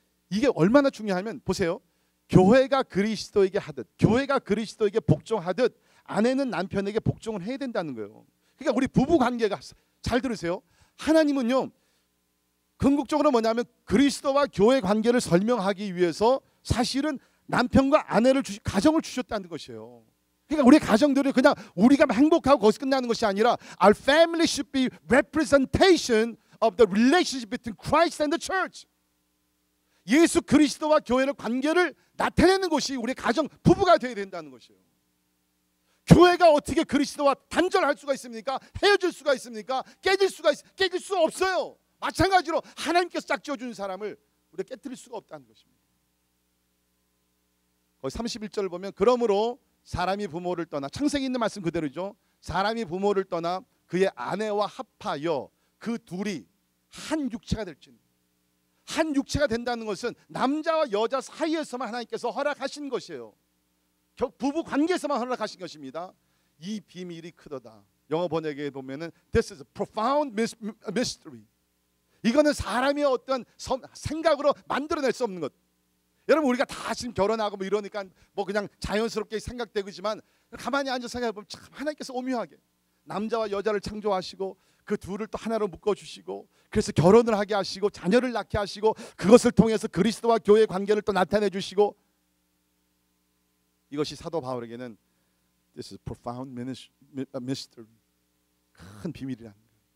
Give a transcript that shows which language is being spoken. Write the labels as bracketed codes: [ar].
[ko] 이게 얼마나 중요하면 보세요. 교회가 그리스도에게 하듯, 교회가 그리스도에게 복종하듯 아내는 남편에게 복종을 해야 된다는 거예요. 그러니까 우리 부부 관계가, 잘 들으세요. 하나님은요, 궁극적으로 뭐냐면 그리스도와 교회 관계를 설명하기 위해서 사실은 남편과 아내를 가정을 주셨다는 것이에요. 그러니까 우리 가정들이 그냥 우리가 행복하고 거기서 끝나는 것이 아니라 [en] our family should be representation of the relationship between Christ and the church. [ko] 예수 그리스도와 교회의 관계를 나타내는 것이 우리 가정 부부가 되어야 된다는 것이에요. 교회가 어떻게 그리스도와 단절할 수가 있습니까? 헤어질 수가 있습니까? 깨질 수 없어요. 마찬가지로 하나님께서 짝지어 주는 사람을 우리가 깨뜨릴 수가 없다는 것입니다. 거기 31절을 보면 그러므로 사람이 부모를 떠나, 창세기 있는 말씀 그대로죠. 사람이 부모를 떠나 그의 아내와 합하여 그 둘이 한 육체가 될지니. 한 육체가 된다는 것은 남자와 여자 사이에서만 하나님께서 허락하신 것이에요. 부부 관계에서만 허락하신 것입니다. 이 비밀이 크도다. 영어 번역에 보면은 [en] This is a profound mystery. [ko] 이거는 사람의 어떤 생각으로 만들어낼 수 없는 것. 여러분 우리가 다 지금 결혼하고 뭐 이러니까 뭐 그냥 자연스럽게 생각되지만 가만히 앉아 생각해 보면 참 하나님께서 오묘하게 남자와 여자를 창조하시고 그 둘을 또 하나로 묶어주시고 그래서 결혼을 하게 하시고 자녀를 낳게 하시고 그것을 통해서 그리스도와 교회의 관계를 또 나타내 주시고, 이것이 사도 바울에게는 [en] This is profound mystery. [ko] 큰 비밀이라는 거예요.